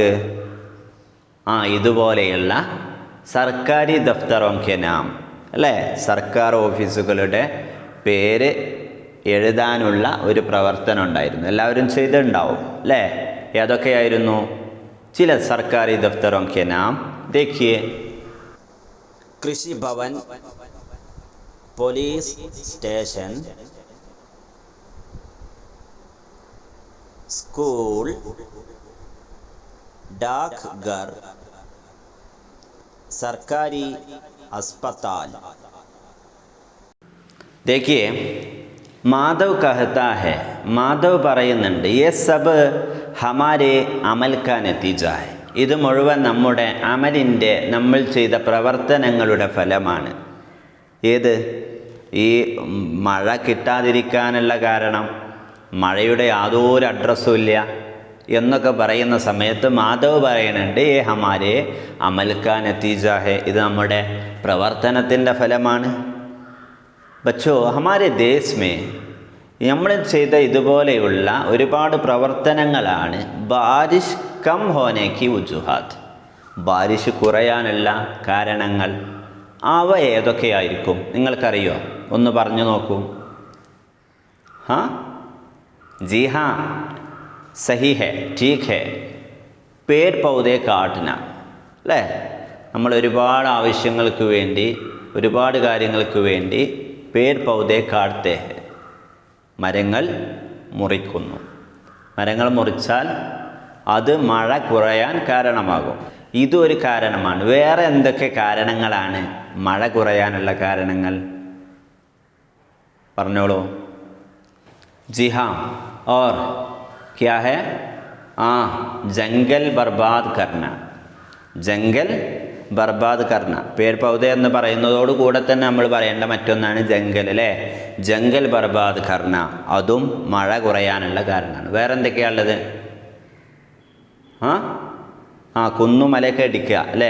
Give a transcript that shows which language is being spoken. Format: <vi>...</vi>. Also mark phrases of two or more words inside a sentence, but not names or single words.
<ml>ഇതുപോലെയുള്ള</ml> <hi>सरकारी दफ़्तरोक्के</hi> <ml>നാം അല്ലേ, സർക്കാർ ഓഫീസുകളുടെ പേര് എഴുതാനുള്ള ഒരു പ്രവർത്തനം ഉണ്ടായിരുന്നു. എല്ലാവരും ചെയ്തിട്ടുണ്ടാവും അല്ലേ? ഏതൊക്കെയായിരുന്നു? ചില</ml> <hi>सरकारी दफ़्तरोक्के</hi> <ml>നാം</ml> <hi>देखिए, कृषि भवन, पुलिस स्टेशन, स्कूल, डाकघर, सरकारी अस्पताल. देखिए, माधव कहता है, माधव പറയുന്നുണ്ട്, ये सब हमारे अमल का नतीजा है,</hi> <ml>ഇത് മുഴുവൻ നമ്മുടെ അമലിൻ്റെ, നമ്മൾ ചെയ്ത പ്രവർത്തനങ്ങളുടെ ഫലമാണ്. ഏത്? ഈ മഴ കിട്ടാതിരിക്കാനുള്ള കാരണം, മഴയുടെ യാതൊരു അഡ്രസ്സും ഇല്ല എന്നൊക്കെ പറയുന്ന സമയത്ത് മാധവ് പറയുന്നുണ്ട്,</ml> <hi>ये हमारे अमल का नतीजा है,</hi> <ml>ഇത് നമ്മുടെ പ്രവർത്തനത്തിൻ്റെ ഫലമാണ്.</ml> <hi>बच्चो, हमारे देश में</hi> <ml>നമ്മൾ ചെയ്ത ഇതുപോലെയുള്ള ഒരുപാട് പ്രവർത്തനങ്ങളാണ്</ml> <hi>बारिश कम होने के वजूहात,</hi> <ml>ബാരിഷ് കുറയാനുള്ള കാരണങ്ങൾ. അവ ഏതൊക്കെയായിരിക്കും നിങ്ങൾക്കറിയോ? ഒന്ന് പറഞ്ഞു നോക്കൂ.</ml> <hi>जी हाँ, सही है, ठीक है. पेड़ पौधे काटना അല്ലേ?</hi> <ml>നമ്മൾ ഒരുപാട് ആവശ്യങ്ങൾക്ക് വേണ്ടി, ഒരുപാട് കാര്യങ്ങൾക്ക് വേണ്ടി</ml> <hi>पेड़ पौधे काटते हैं,</hi> <ml>മരങ്ങൾ മുറിക്കുന്നു. മരങ്ങൾ മുറിച്ചാൽ അത് മഴ കുറയാൻ കാരണമാകും. ഇതൊരു കാരണമാണ്. വേറെ എന്തൊക്കെ കാരണങ്ങളാണ് മഴ കുറയാനുള്ള കാരണങ്ങൾ? പറഞ്ഞോളൂ.</ml> <hi>जी हाँ, और क्या है? जंगल बर्बाद करना, जंगल बर्बाद करना. पेड़ पौधा</hi> <ml>എന്ന് പറയുന്നതോട് കൂടെ തന്നെ നമ്മൾ പറയേണ്ട മറ്റൊന്നാണ് ജംഗൽ അല്ലേ?</ml> <hi>जंगल बर्बाद करना,</hi> <ml>അതും മഴ കുറയാനുള്ള കാരണമാണ്. വേറെ എന്തൊക്കെയാണുള്ളത്? കുന്നുമലയൊക്കെ ഇടിക്കുക അല്ലേ?</ml>